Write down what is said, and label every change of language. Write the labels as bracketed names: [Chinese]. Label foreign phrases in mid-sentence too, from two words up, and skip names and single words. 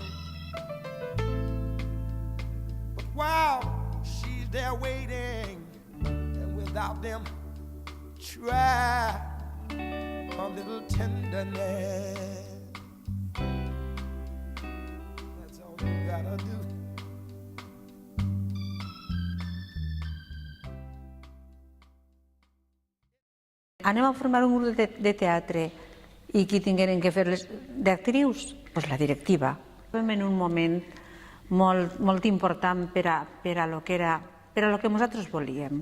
[English] But while she's there waiting, and without them, try a little tenderness. That's all you gotta do. [Catalan] Anem a formar un grup de teatre i qui tingueren que fer les d'actrius? Doncs la directiva. Estem en un moment molt important per a lo que nosaltres volíem.